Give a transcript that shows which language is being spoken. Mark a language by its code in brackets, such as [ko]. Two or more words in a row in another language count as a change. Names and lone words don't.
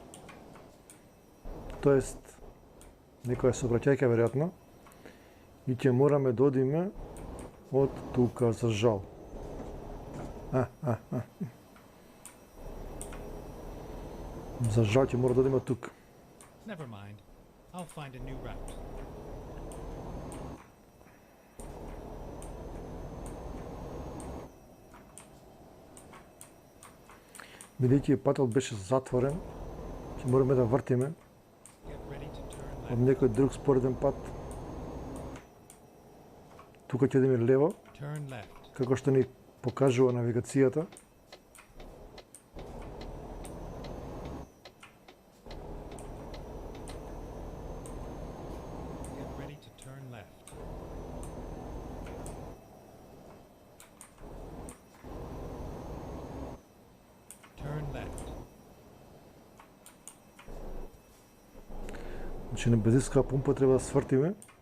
[mk] Тоест, некоја сообраќајка веројатно. И ќе мораме да одиме од тука, за жал. За жал ќе мора да одиме од тука. [en] Never mind. I'll find a new route. [mk] Бидејќи патот беше затворен, ќе мораме да вртиме [en] Get ready to turn [mk] од [en] left. [mk] некој друг спореден пат. Тука ќе одиме лево, [en] Turn left. [mk] како што ни покажува навигацијата. [en] Get ready to turn left. Turn left. [mk] Значи на бензинска пумпа треба да свртиме.